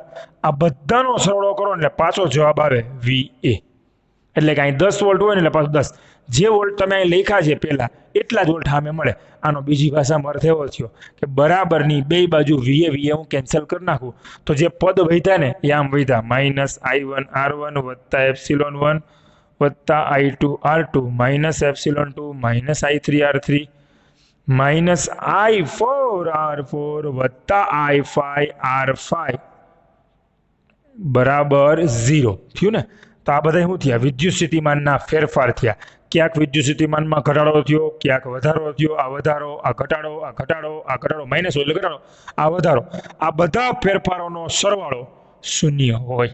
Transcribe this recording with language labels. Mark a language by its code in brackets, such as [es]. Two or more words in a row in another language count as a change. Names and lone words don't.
[gu] આ બધાનો સરવાળો કરો એટલે પાછો જવાબ આવે VA. એટલે કે અહીં 10 વોલ્ટ હોય ને એટલે પાછું 10. જે વોલ્ટ તમે અહીં લખ્યા છે પહેલા એટલા જ વોલ્ટ સામે મળે. આનો બીજી ભાષામાં અર્થ એવો થયો કે બરાબરની બે બાજુ VA હું કેન્સલ કરી નાખું તો જે પદ વધ્યા ને એ આમ વધ્યા -I1R1 +ε1 +I2R2 -ε2 -I3R3 -I4R4 +I5R5 બરાબર 0 થયું ને. તો આ બધા શું થયા? વિદ્યુત સ્થિતિમાનના ફેરફાર થયા. ક્યાંક વિદ્યુત સ્થિતિમાનમાં ઘટાડો થયો, ક્યાંક વધારો થયો. આ વધારો, આ ઘટાડો, આ ઘટાડો, આ ઘટાડો, માઇનસ હોય એટલે ઘટાડો, આ વધારો. આ બધા ફેરફારોનો સરવાળો શૂન્ય હોય.